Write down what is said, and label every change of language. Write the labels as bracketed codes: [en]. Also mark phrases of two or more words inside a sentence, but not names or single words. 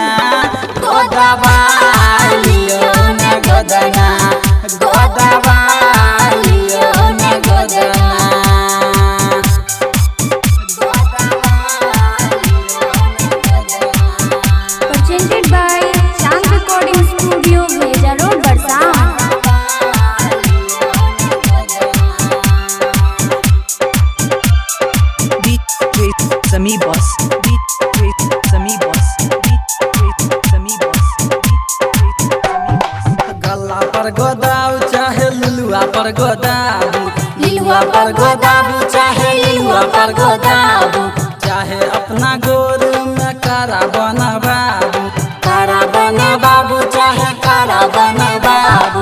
[bho] गोदा बालियो ने गोदना, गोदा बालियो ने गोदना। [en] Presented by Shang Recording Studio, Bheja Road, Barsam. Beat with Sami boss, beat with Sami boss, beat with Sami boss, beat with Sami boss. [bho] गला पर गोदाऊ चाहे लुलुआ पर गोदाबू, लिलुआ पर गोदाबू चाहे लिलुआ पर गोदाबू, चाहे अपना गोर में कारा बना बाबू, कारा बना बाबू चाहे कारा बना बाबू।